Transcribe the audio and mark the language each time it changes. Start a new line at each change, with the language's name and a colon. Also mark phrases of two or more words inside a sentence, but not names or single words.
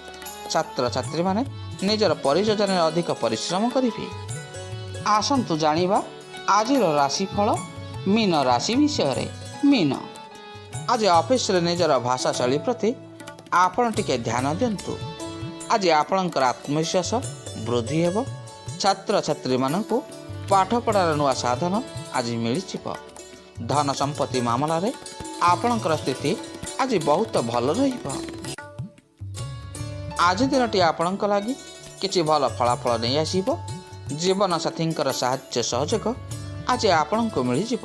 Odia: ଛାତ୍ର ଛାତ୍ରୀ ମାନେ ନିଜର ପରିଯୋଜନା ଅଧିକ ପରିଶ୍ରମ କରିବେ। ଆସନ୍ତୁ ଜାଣିବା ଆଜିର ରାଶିଫଳ ମୀନ ରାଶି ବିଷୟ ରେ। ମୀନ ଆଜି ଅଫିସ ରେ ନିଜର ଭାଷା ଶୈଳୀ ପ୍ରତି ଆପଣ ଟିକେ ଧ୍ୟାନ ଦିଅନ୍ତୁ। ଆଜି ଆପଣଙ୍କର ଆତ୍ମବିଶ୍ୱାସ ବୃଦ୍ଧି ହେବ। ଛାତ୍ରଛାତ୍ରୀମାନଙ୍କୁ ପାଠପଢ଼ାର ନୂଆ ସାଧନ ଆଜି ମିଳିଯିବ। ଧନ ସମ୍ପତ୍ତି ମାମଲାରେ ଆପଣଙ୍କର ସ୍ଥିତି ଆଜି ବହୁତ ଭଲ ରହିବ। ଆଜି ଦିନଟି ଆପଣଙ୍କ ଲାଗି କିଛି ଭଲ ଫଳାଫଳ ନେଇ ଆସିବ। ଜୀବନସାଥୀଙ୍କର ସାହାଯ୍ୟ ସହଯୋଗ ଆଜି ଆପଣଙ୍କୁ ମିଳିଯିବ।